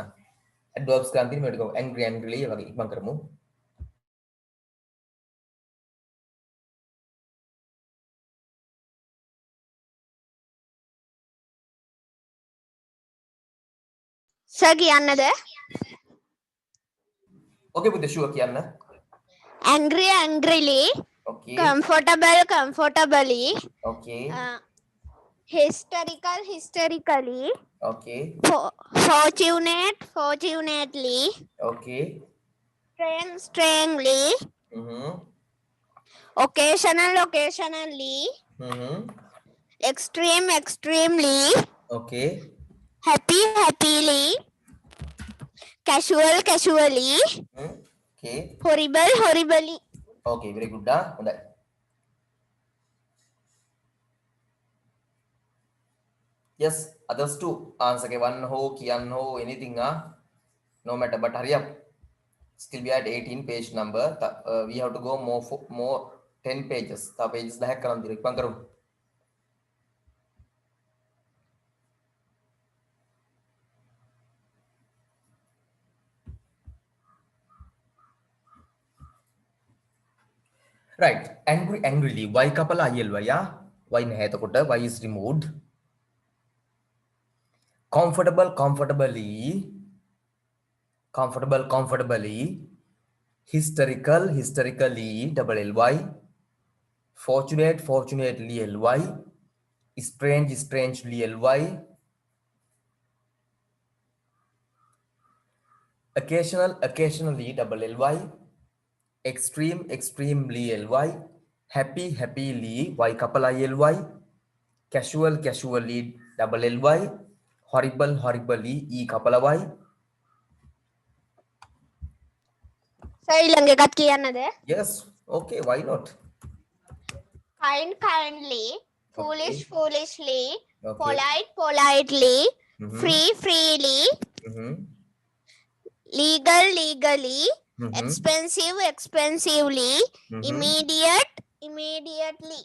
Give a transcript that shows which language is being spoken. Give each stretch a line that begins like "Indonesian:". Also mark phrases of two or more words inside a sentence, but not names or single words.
Sinhala: adverbs ගන්න තියෙන මේකට
English: angry angryly
Sinhala: වගේ ඉක්මන් කරමු. සර් කියන්නද? okay පුතේ sure කියන්න.
English: angry angrily, okay comfortable comfortably, okay hysterical hysterically, okay fortunate fortunately, okay strange strangely, occasional occasionally, extreme extremely, okay happy happily, casual casually, okay horrible horribly. okay very good dah හොඳයි. yes others too answer
Sinhala: ගෙවන්න හෝ කියන්න හෝ
English: anything no matter but hurry up. still we are at 18 page number. We have to go more 10 pages.
Sinhala: තව pages 10ක් කරන් දින ඉක්මන් කරමු.
English: right angry angrily y කපලා ILY y
Sinhala: නැහැ එතකොට
English: y is removed. comfortable comfortably, comfortable comfortably, hysterical hysterically double ly, fortunate fortunately ly, strange strangely ly, occasional occasionally double ly, extreme extremely ly, happy happily y couple ly, casual casually double ly, horrible horribly e couple y.
Sinhala: සර් ඊළඟ එකත් කියන්නද?
English: yes okay why not. kind kindly, foolish foolishly, Okay. polite politely, free freely, legal legally, expensive expensively, immediate immediately.